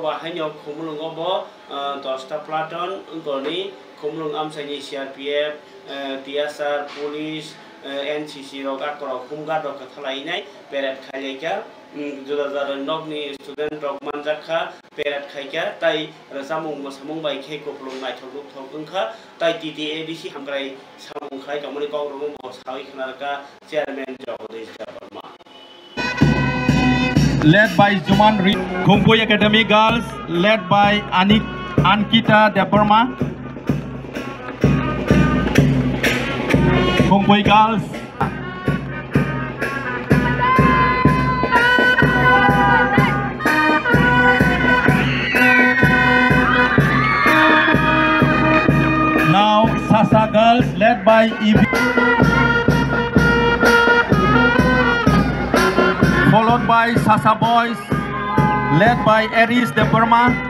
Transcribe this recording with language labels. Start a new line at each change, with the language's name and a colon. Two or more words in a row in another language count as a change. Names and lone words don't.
Bodo: बाहायनो खुमलुङो बो 10टा प्लाटन गनि खुमलुङ आमसाइनि
English: CRPF TSR police NCC
Bodo: रग आकराव खुमगा दक थलायनाय पेरेड खायलायका जुदा जुदा नगनि स्टुडेन्ट रग मानजाखा पेरेड खायका ताई रसामुं मोसामुं बायखे खुमलुङ नायथगुक थगुंखा ताई टीटीए एडिसि हामग्राय सामुं खाय गामनि गावरमु मसावै खनारका चेयरमैन जगदीश देवबर्मा
English: led by Juman Khungpui Academy Girls, led by Ankita Deparma. Khungpui Girls. Now Sasa Girls, led by followed by Sasa Boys, led by Aries Deparma.